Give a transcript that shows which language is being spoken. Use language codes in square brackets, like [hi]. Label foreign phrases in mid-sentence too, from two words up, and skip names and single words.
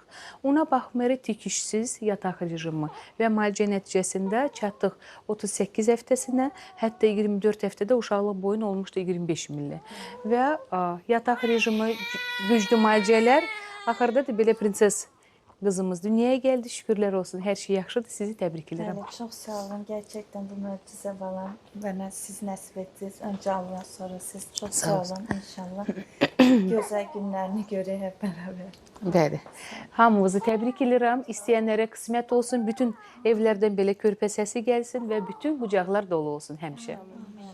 [az] Ona baxmayaraq tikişsiz yataq rejimi və müalicə nəticəsində çatdıq 38 həftəsinə, hətta 24 həftədə uşaqlıq boyun olmuşdu 25 milli. Və yataq rejimi, güclü müalicələr, axırda da belə prinses qızımız dünyaya gəldi. Şükürlər olsun. Hər şey yaxşıdır. Sizi təbrik edirəm. [tr] Evet, çok sağ olun. Gerçekten bu mucize bana bana siz nasip ettiniz. Önce Allah, sonra siz. Çok sağ olun inşallah. Güzel günlerini görək hep beraber. [az] Bəli. Hamımızı təbrik edirəm. İstəyənlərə qismət olsun. Bütün evlərdən belə körpə səsi gəlsin və bütün qucaqlar dolu olsun həmişə.